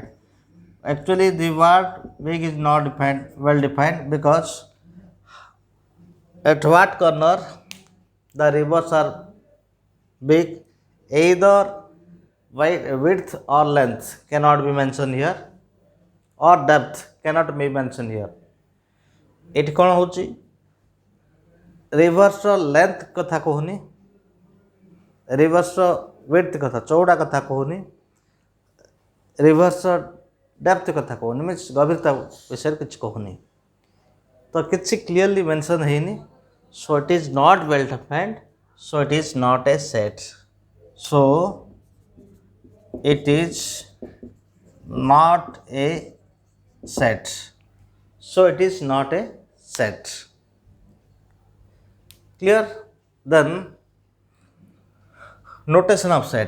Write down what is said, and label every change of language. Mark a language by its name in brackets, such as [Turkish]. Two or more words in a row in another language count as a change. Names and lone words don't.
[English] Actually, the word big is not well defined because at what corner the rivers are big, either width or length cannot be mentioned here, or depth cannot be mentioned here. [Odia] ଏଠି କ'ଣ ହେଉଛି, ରିଭର୍ସର ଲେନ୍ଥ କଥା କହୁନି, ରିଭର୍ସର ୱିଡ୍ଥ କଥା ଚଉଡ଼ା କଥା କହୁନି, ରିଭର୍ସର ଡେପ୍ଥ କଥା କହୁନି, ମିନ୍ସ ଗଭୀରତା ବିଷୟରେ କିଛି କହୁନି, ତ କିଛି [English] clearly mention [Odia] ହେଇନି. [English] So it is not well defined, so it is not a set. ସୋ it is not a set. So it is not a set. Clear? Then notation of sets.